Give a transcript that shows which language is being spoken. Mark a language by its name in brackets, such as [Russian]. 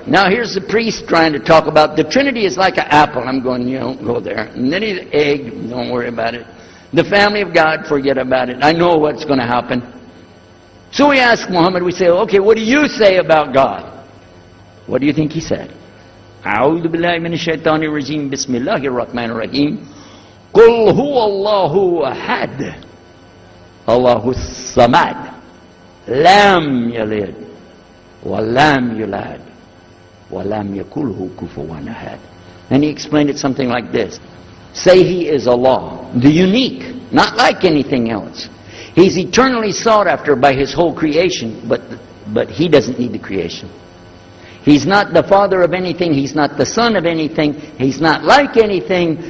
[English] Now here's the priest trying to talk about the Trinity is like an apple. I'm going, you don't go there. And then the egg, don't worry about it. The family of God, forget about it. I know what's going to happen. So we ask Muhammad, we say, okay, what do you say about God? What do you think he said? [Arabic] أعوذ بالله من الشيطان الرجيم بسم الله الرحمن الرحيم قل هو الله أحد الله الصمد لم يلد ولم يولد ولم يكن له كفوا أحد. [English] And he explained it something like this. Say he is Allah, the unique, not like anything else. He's eternally sought after by his whole creation, but but He doesn't need the creation. He's not the Father of anything. He's not the Son of anything. He's not like anything.